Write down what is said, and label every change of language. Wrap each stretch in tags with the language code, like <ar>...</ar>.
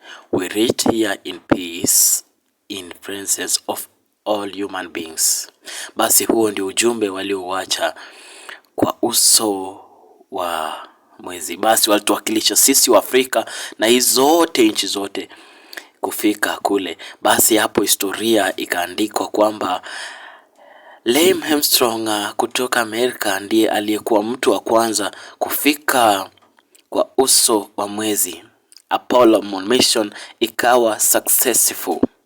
<en>We reach here in peace in presence of all human beings.</en> <sw>Basi huo ndio ujumbe waliouacha kwa uso wa mwezi. Basi walituwakilisha sisi wa Afrika na hizo zote nchi zote kufika kule. Basi hapo historia ikaandikwa kwamba Neil Armstrong kutoka Amerika ndiye aliyekuwa mtu wa kwanza kufika kwa uso wa mwezi. Apollo mission ikawa successful.</sw>